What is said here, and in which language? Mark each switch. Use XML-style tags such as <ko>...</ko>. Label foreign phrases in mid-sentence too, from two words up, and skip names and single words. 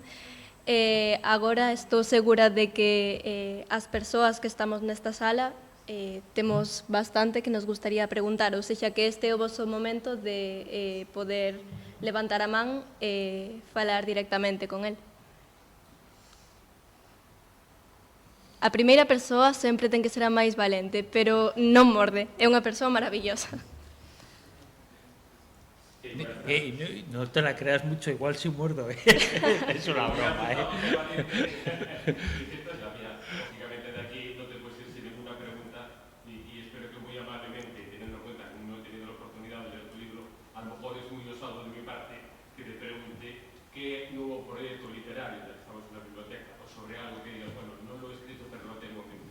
<gl>Agora estou segura de que as persoas que estamos nesta sala temos bastante que nos gustaría preguntar, ou sexa que este é o vosso momento de poder levantar a man e falar directamente con el. A primeira persoa sempre ten que ser a máis valente, pero non morde, é unha persoa maravillosa.</gl> <es>No te la creas mucho, igual si muerdo, ¿eh? Es una broma, ¿eh? Lógicamente de aquí no te puedes ir sin ninguna pregunta y espero que muy amablemente, teniendo en cuenta que no he tenido la oportunidad de leer tu libro, a lo mejor es muy osado de mi parte que te pregunte qué nuevo proyecto literario, ya que estamos en la biblioteca, o sobre algo que digas, bueno, no lo he escrito pero lo tengo en mente.</es>